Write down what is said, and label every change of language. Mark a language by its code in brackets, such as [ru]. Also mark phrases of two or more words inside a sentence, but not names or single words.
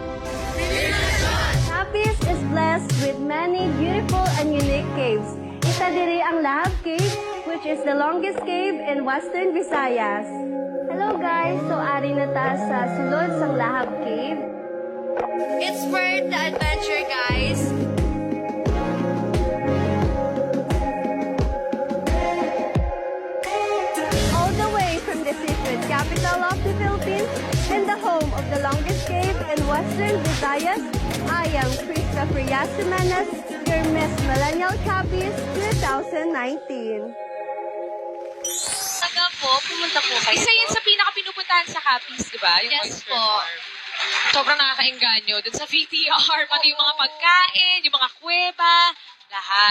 [en] Capiz is blessed with many beautiful and unique caves. [hil] Isa diri ang [en] Lahab Cave, which is the longest cave in Western Visayas. Hello guys! [hil] So, ari na ta sa sulod sang Lahab Cave. [en] It's worth the adventure, guys! All the way from the seafood capital of the Philippines and the home of the longest cave in Western Visayas, I am Christopher Yasimanes, your Miss Millennial Cappies 2019. [tl] Taga po, pumunta po kayo. Isa yun sa pinaka-pinupuntahan sa Capiz, di ba? Yung [en] Yes oyster [tl] po. [en] farm. [tl] Sobrang nakakainganyo. Dun sa VTR, pati yung mga pagkain, yung mga kuweba, lahat.